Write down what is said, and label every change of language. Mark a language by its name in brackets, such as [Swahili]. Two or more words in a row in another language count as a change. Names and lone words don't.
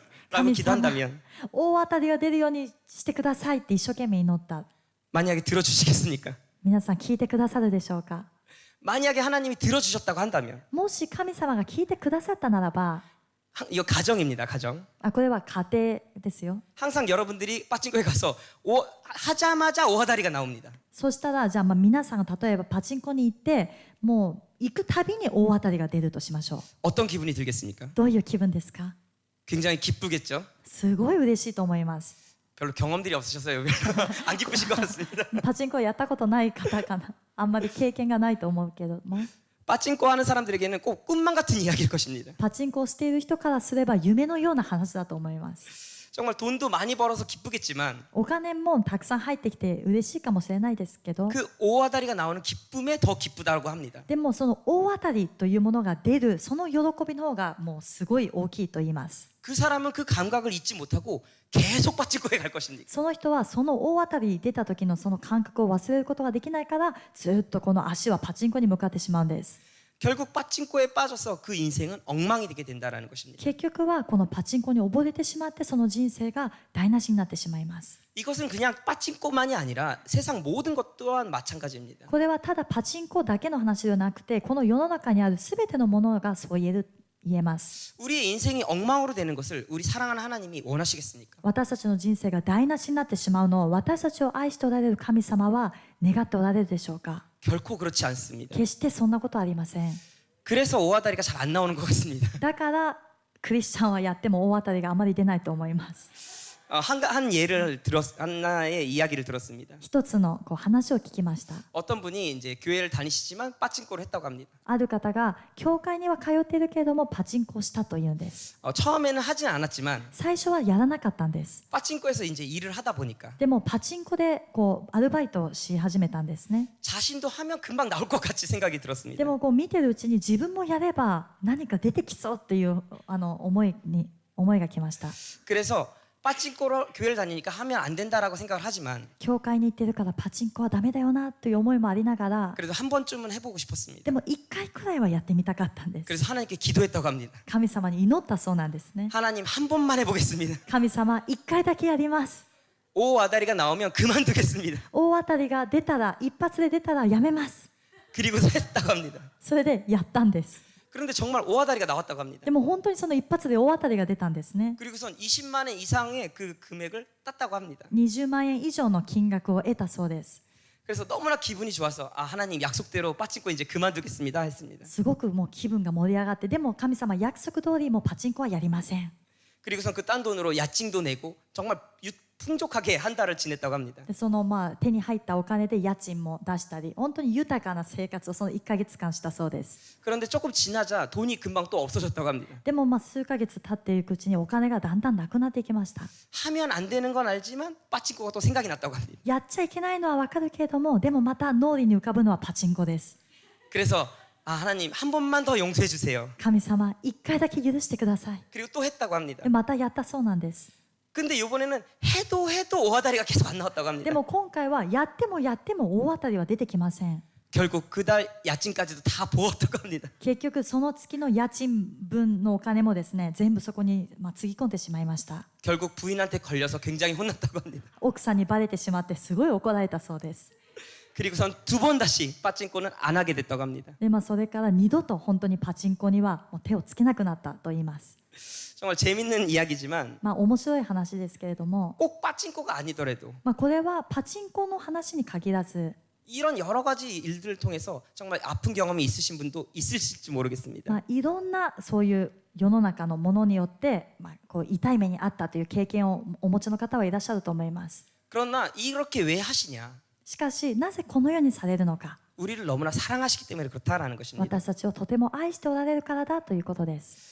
[Japanese] 神様、 [Korean] 기도한다면 [Japanese] 大当たりが出るようにしてくださいって一生懸命祈った。 [Korean] 만약에 들어주시겠습니까? [Japanese] 皆さん聞いてくださるでしょうか？ [Korean] 만약에 하나님이 들어주셨다고 한다면 [Japanese] もし神様が聞いてくださったならば、 [Korean] 이거 가정입니다. 가정. [Japanese] これは家庭ですよ。 [Korean] 항상 여러분들이 빠찡코에 가서 하자마자 오하다리가 나옵니다. [Japanese] そしたらじゃあ皆さんが例えばパチンコに行ってもう行くたびに大当たりが出るとしましょう。 [Korean] 어떤 기분이 들겠습니까? [Japanese] どういう気分ですか？ [Korean] 굉장히 기쁘겠죠? [Japanese] すごい嬉しいと思います。 [Korean] 별로 경험들이 없으셔서요. 안 기쁘신 것 같습니다. [Japanese] パチンコやったことない方かな。あんまり経験がないと思うけども、 [Korean] 빠찡코 하는 사람들에게는 꼭 꿈만 같은 이야기일 것입니다. [Japanese] パチンコをしている人からすれば夢のような話だと思います。 [Korean] 정말 돈도 많이 벌어서 기쁘겠지만 [Japanese] お金もたくさん入ってきて嬉しいかもしれないですけど、 [Korean] 그 오하다리가 나오는 기쁨에 더 기쁘다고 합니다. [Japanese] でもその大当たりというものが出るその喜びの方がもうすごい大きいと言います。 [Korean] 그 사람은 그 감각을 잊지 못하고 계속 빠찡코에 갈 것입니다. [Japanese] その人はその大当たり出た時のその感覚を忘れることができないからずっとこの足はパチンコに向かってしまうんです。 [Korean] 결국 빠찡코에 빠져서 그 인생은 엉망이 되게 된다라는 것입니다. [Japanese] 結局はこのパチンコに溺れてしまってその人生が台無しになってしまいます。 [Korean] 이것은 그냥 빠찡코만이 아니라 세상 모든 것 또한 마찬가지입니다. [Japanese] これはただパチンコだけの話ではなくてこの世の中にある全てのものがそう言えます。 [Korean] 우리의 인생이 엉망으로 되는 것을 우리 사랑하는 하나님이 원하시겠습니까? [Japanese] 私たちの人生が台無しになってしまうのを私たちを愛しておられる神様は願っておられるでしょうか。 [Korean] 결코 그렇지 않습니다. [Japanese] 決してそんなことはありません。 [Korean] 그래서 오아다리가 잘 안 나오는 것 같습니다. [Japanese] だからクリスチャンはやっても大当たりがあまり出ないと思います。 [Korean] 하나의 이야기를 들었습니다. [Japanese] 一つの話を聞きました。 [Korean] 어떤 분이 이제 교회를 다니시지만 빠찡코를 했다고 합니다. [Japanese] ある方が教会には通っているけれどもパチンコをしたというんです。 [Korean] 처음에는 하진 않았지만 [Japanese] 最初はやらなかったんです。 [Korean] 빠찡코에서 이제 일을 하다 보니까 [Japanese] でもパチンコでアルバイトをし始めたんですね。 [Korean] 자신도 하면 금방 나올 것 같이 생각이 들었습니다. [Japanese] でも見てるうちに自分もやれば何か出てきそうっていう思いが来ました。 [Korean] 그래서 빠찡코로 교회를 다니니까 하면 안 된다라고 생각을 하지만 [Japanese] 教会に行ってるからパチンコはダメだよなという思いもありながら [Korean] 그래도 한 번쯤은 해보고 싶었습니다. [Japanese] でも1回くらいはやってみたかったんです。 [Korean] 그래서 하나님께 기도했다고 합니다. [Japanese] 神様に祈ったそうなんですね。 [Korean] 하나님 한 번만 해보겠습니다. [Japanese] 神様1回だけやります。 [Korean] 오아다리가 나오면 그만두겠습니다. [Japanese] 大当たりが出たら一発で出たらやめます。 [Korean] 그리고서 했다고 합니다. [Japanese] それでやったんです。 [Korean] 그런데 정말 오아다리가 나왔다고 합니다. [Japanese] でも本当にその一発で大当たりが出たんですね。 [Korean] 그리고선 20만 원 이상의 그 금액을 땄다고 합니다. [Japanese] 20 万円以上の金額を得たそうです。 [Korean] 그래서 너무나 기분이 좋아서 하나님 약속대로 빠찡코 이제 그만두겠습니다 했습니다. [Japanese] すごくもう気分が盛り上がって、でも神様約束通りもうパチンコはやりません。 [Korean] 그리고선 그 딴 돈으로 야증도 내고 정말 풍족하게 한 달을 지냈다고 합니다. [Japanese] でその手に入ったお金で家賃も出したり、本当に豊かな生活をその1ヶ月間したそうです。 [Korean] 그런데 조금 지나자 돈이 금방 또 없어졌다고 합니다. [Japanese] でも数ヶ月経っていくうちにお金がだんだんなくなっていきました。 [Korean] 하면 안 되는 건 알지만 빠찡코가 또 생각이 났다고 합니다. [Japanese] やっちゃいけないのはわかるけれども、でもまた脳裏に浮かぶのはパチンコです。 [Korean] 그래서 하나님 한 번만 더 용서해 주세요. [Japanese] 神様1回だけ許してください。 [Korean] 그리고 또 했다고 합니다. [Japanese] でまたやったそうなんです。 [Korean] 근데 이번에는 해도 오아다리가 계속 안 나왔다고 [Japanese] で [Korean] 합니다. [Japanese] も今回はやっても大当たりは出てきません。 [Korean] 결국 그달 야증까지도 다 부었다고 합니다. [Japanese] 結局その月の家賃分のお金もですね、全部そこにつぎ込んでしまいました。 [Korean] 결국 부인한테 걸려서 굉장히 혼났다고 합니다. [Japanese] 奥さんにバレてしまってすごい怒られたそうです。 [Korean] 그리고선 2번 다시 빠찡코는 안 하게 됐다고 합니다. [Japanese] でそれから二度と本当にパチンコにはもう手をつけなくなったと言います。 [Korean] 정말 재밌는 이야기지만 [Japanese] 面白い話ですけれども、 [Korean] 꼭 빠찡코가 아니더라도 [Japanese] これはパチンコの話に限らず、 [Korean] 이런 여러 가지 일들을 통해서 정말 아픈 경험이 있으신 분도 있으실지 모르겠습니다. [Japanese] いろんなそういう世の中のものによって、痛い目にあったという経験をお持ちの方はいらっしゃると思います。 [Korean] 그러나 이렇게 왜 하시냐? [Japanese] しかしなぜこのようにされるのか。 [Korean] 우리를 너무나 사랑하시기 때문에 그렇다라는 것입니다. [Japanese] 私たちをとても愛しておられるからだということです。